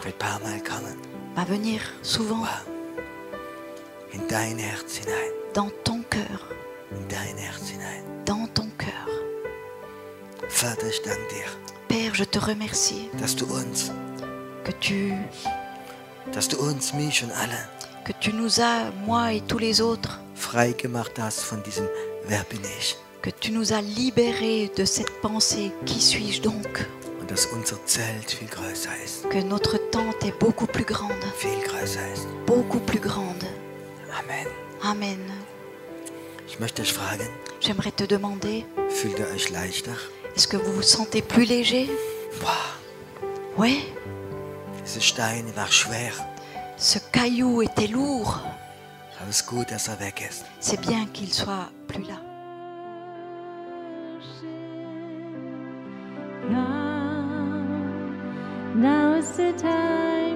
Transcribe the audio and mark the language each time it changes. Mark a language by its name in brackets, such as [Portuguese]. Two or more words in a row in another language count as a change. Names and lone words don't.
[German] Wird ein paar Mal kommen. [French] va venir souvent [German] Wow. In dein Herz hinein. [French] dans ton cœur, [German] In dein Herz hinein. [French] dans ton cœur. [German] Vater, ich danke dir, [French] Père, je te remercie [German] dass du uns, mich und alle [French] que tu nous as, moi et tous les autres, [German] frei gemacht hast von diesem Wer bin ich? [French] que tu nous as libérés de cette pensée, qui suis-je donc? [German] Und dass unser Zelt viel größer ist. [French] Que notre tente est beaucoup plus grande, [German] Viel größer ist. [French] beaucoup plus grande. [German] Amen. [French] Amen. [German] Ich möchte euch fragen, [French] J'aimerais te demander, [German] fühlt ihr euch leichter? [French] est-ce que vous vous sentez plus léger? [German] Wow, [French] Oui, [German] diese Steine war schwer. [French] ce caillou était lourd. [German] Aber es ist gut, dass er weg ist. [French] C'est bien qu'il soit plus là. [English] Now is the time.